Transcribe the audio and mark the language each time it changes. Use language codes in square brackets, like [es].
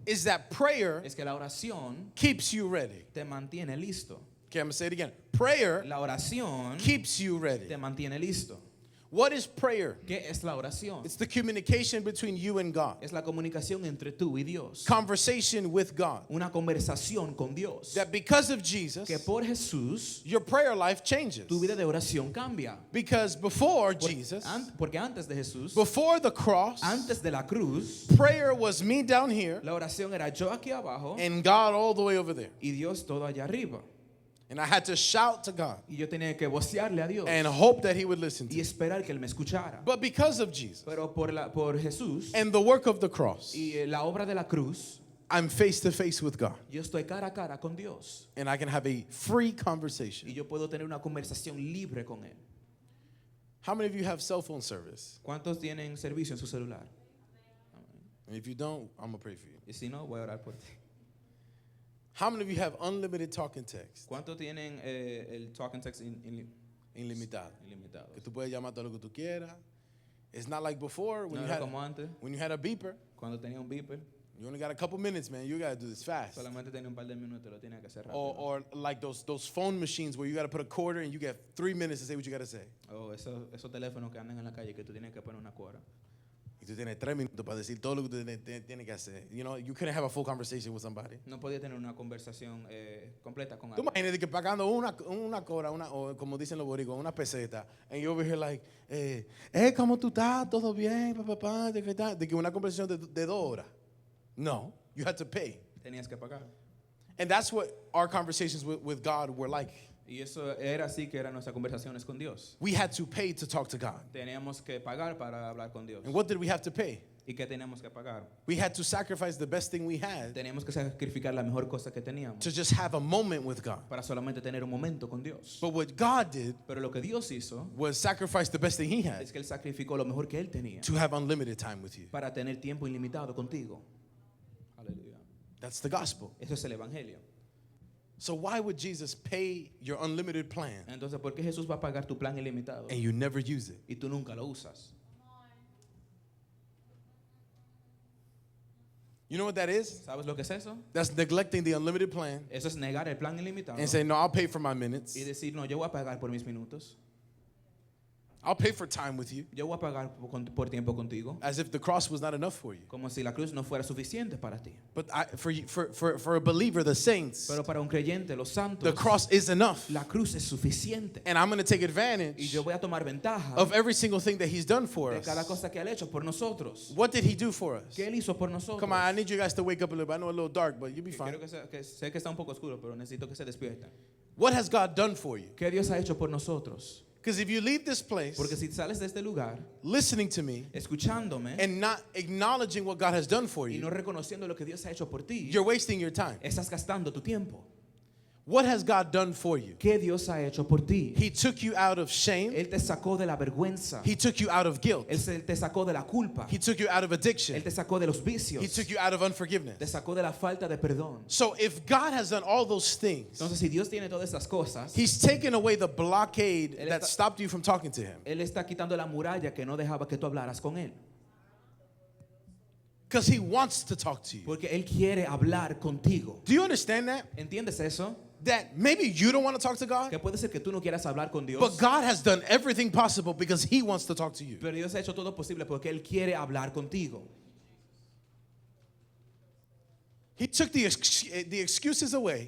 [en] is that prayer [es] es que la oración [en] keeps you ready. [es] te mantiene listo. [en] Okay, I'm going to say it again. Prayer [es] La oración [en] keeps you ready. [es] te mantiene listo. [en] What is prayer? [es] ¿Qué es la oración? [en] It's the communication between you and God. [es] Es la comunicación entre tú y Dios. [en] Conversation with God. [es] Una conversación con Dios. [en] That because of Jesus, [es] Que por Jesús [en] your prayer life changes. [es] tu vida de oración cambia. [en] Because before Jesus, [es] Porque antes de Jesús, [en] before the cross, [es] antes de la cruz, [en] prayer was me down here [es] la oración era yo aquí abajo [en] and God all the way over there. [es] y Dios todo allá arriba. [en] And I had to shout to God [es] Y yo tenía que vocearle a Dios [en] and hope that He would listen to [es] y [en] me. [es] esperar que Él me escuchara. [en] But because of Jesus [es] Pero por Jesús [en] and the work of the cross, [es] y la obra de la cruz, [en] I'm face to face with God. [es] yo estoy cara a cara con Dios. [en] And I can have a free [es] Y [en] conversation. [es] yo puedo tener una conversación libre con Él. [en] How many of you have cell phone service? [es] ¿Cuántos tienen servicio en su celular? [en] And if you don't, I'm going to pray for you. [es] Y si no, voy a orar por ti. [en] How many of you have unlimited talking text? [es] ¿Cuántos tienen el talk and text Ilimitado. ilimitado? Que tú puedes llamar todo lo que tú quieras. [en] It's not like before [es] No era como antes, [en] when you had a beeper. [es] cuando tenía un beeper, [en] You only got a couple minutes, man. You got to do this fast. [es] solamente tenía un par de minutos, lo tenía que hacer rápido. [en] Or like those phone machines where you got to put a quarter and you get 3 minutes to say what you got to say. [es] O esos teléfonos que andan en la calle que tú tienes que poner una cuadra. Y tú tienes 3 minutos para decir todo lo que tú tienes que hacer. [en] You know, you couldn't have a full conversation with somebody. [es] No podía tener una conversación completa con Tú alguien. imagínate que pagando una cora, o como dicen los boricuas, una peseta, [en] and you over here like, [es] ¿cómo tú estás? ¿Todo bien? Papá, ¿de qué tal? De que una conversación de 2 horas. [en] No, you had to pay. [es] Tenías que pagar. [en] And that's what our conversations with God were like. [es] Y eso era así que eran nuestras conversaciones con Dios. [en] We had to pay to talk to God. [es] Teníamos que pagar para hablar con Dios. [en] And what did we have to pay? [es] ¿Y qué teníamos que pagar? [en] We had to sacrifice the best thing we had [es] Teníamos que sacrificar la mejor cosa que teníamos [en] to just have a moment with God. [es] para solamente tener un momento con Dios. [en] But what God did [es] Pero lo que Dios hizo [en] was sacrifice the best thing He had [es] es que Él sacrificó lo mejor que Él tenía [en] to have unlimited time with you. [es] para tener tiempo ilimitado contigo. Aleluya. [en] That's the gospel. [es] Eso es el Evangelio. [en] So why would Jesus pay your unlimited plan [es] Entonces, ¿por qué Jesús va a pagar tu plan ilimitado [en] and you never use it? [es] y tú nunca lo usas? [en] You know what that is? [es] ¿Sabes lo que es eso? [en] That's neglecting the unlimited plan [es] Eso es negar el plan ilimitado [en] and say, no, I'll pay for my minutes. [es] y decir, no, yo voy a pagar por mis minutos. [en] I'll pay for time with you. [es] Yo voy a pagar por tiempo contigo. [en] As if the cross was not enough for you. [es] Como si la cruz no fuera suficiente para ti. [en] But for a believer, the saints, [es] Pero para un creyente, los santos, [en] the cross is enough. [es] la cruz es suficiente. [en] And I'm going to take [es] Y [en] advantage [es] yo voy a tomar ventaja [en] of every single thing that he's done for [es] de cada [en] us. [es] cosa que él ha hecho por nosotros. [en] What did he do for us? [es] ¿Qué él hizo por nosotros? [en] Come on, I need you guys to wake up a little bit. I know a little dark, but you'll be fine. [es] Quiero que sé que está un poco oscuro, pero necesito que se despierten. [en] What has God done for you? [es] ¿Qué Dios ha hecho por nosotros? [en] Because if you leave this place [es] Porque si sales de este lugar [en] listening to me [es] escuchándome [en] and not acknowledging what God has done for [es] y no [en] you, [es] reconociendo lo que Dios ha hecho por ti, [en] you're wasting your time. [es] estás gastando tu tiempo. [en] What has God done for you? [es] ¿Qué Dios ha hecho por ti? [en] He took you out of shame. [es] Él te sacó de la vergüenza. [en] He took you out of guilt. [es] Él te sacó de la culpa. [en] He took you out of addiction. [es] Él te sacó de los vicios. [en] He took you out of [es] Te [en] unforgiveness. [es] sacó de la falta de perdón. [en] So if God has done all those things, [es] Entonces, si Dios tiene todas estas cosas, [en] He's taken away the blockade [es] Él [en] that [es] está- [en] stopped you from talking to Him. [es] Él está quitando la muralla que no dejaba que tú hablaras con Él. [en] Because He wants to talk to you. [es] Porque Él quiere hablar contigo. [en] Do you understand that? [es] ¿Entiendes eso? [en] That maybe you don't want to talk to God, [es] Que puede ser que tú no quieras hablar con Dios. [en] but God has done everything possible because He wants to talk to you. [es] Pero Dios ha hecho todo posible porque Él quiere hablar contigo. [en] He took the excuses away